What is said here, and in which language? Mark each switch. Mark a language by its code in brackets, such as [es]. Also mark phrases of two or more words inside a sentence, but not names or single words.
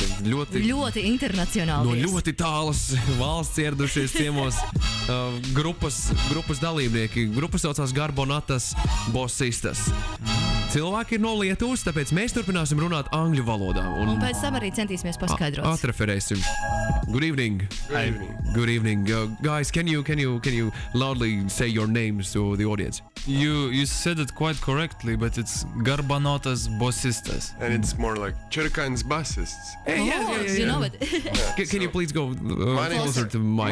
[lv] Ļoti internacionāli viesi. No ļoti tālas valsts ieradušies ciemos grupas dalībnieki. Grupa saucās Garbanotas Bosistas. Cilvēki ir no Lietuvas, tāpēc mēs turpināsim runāt angļu valodā. Un pēc tam arī centīsimies paskaidrot. Atreferēsim. [en] Good evening. Good evening. Good evening. Guys, can you loudly say your names to the audience? You said it quite correctly, but it's Garbanotas Bosistas. And it's more like [lv] Čirkains Basists. [en] Hey, You know it. Can you please go closer to the mic?